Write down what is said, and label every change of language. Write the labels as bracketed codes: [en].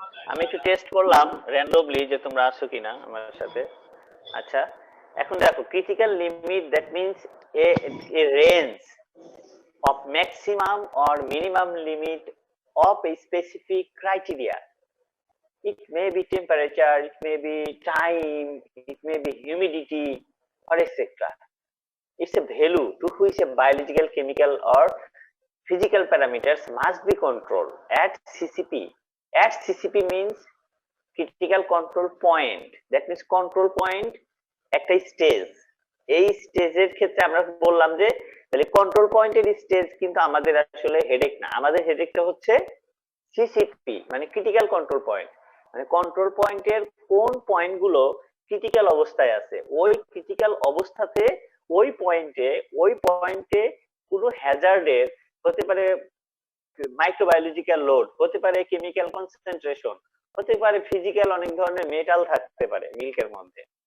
[bn] আমি একটু টেস্ট করলাম র্যান্ডমলি যে তোমরা আছো কিনা আমার সাথে। আচ্ছা, এখন দেখো [en] Critical limit that means a range of maximum or minimum limit of a specific criteria. It may be temperature, it may be time, it may be humidity, or etc. It's a value to which a biological, chemical, or physical parameters must be controlled at CCP. At CCP means critical control point. That means control point একটা stage. [bn] এই স্টেজের ক্ষেত্রে আমরা বললাম যে তাহলে control পয়েন্টের stage কিন্তু আমাদের আসলে হেডেক না, আমাদের হেডেকটা হচ্ছে সিসিপি মানে ক্রিটিক্যাল কন্ট্রোল পয়েন্ট। মানে কন্ট্রোল পয়েন্টের কোন পয়েন্টগুলো ক্রিটিক্যাল অবস্থায় আছে, ওই ক্রিটিক্যাল অবস্থাতে ওই পয়েন্টে কোনো হ্যাজার্ডের হতে পারে, মাইক্রোবায়োলজিক্যাল লোড হতে পারে, কেমিক্যাল কনসেন্ট্রেশন হতে পারে, ফিজিক্যাল অনেক ধরনের মেটাল থাকতে পারে মিল্কের মধ্যে।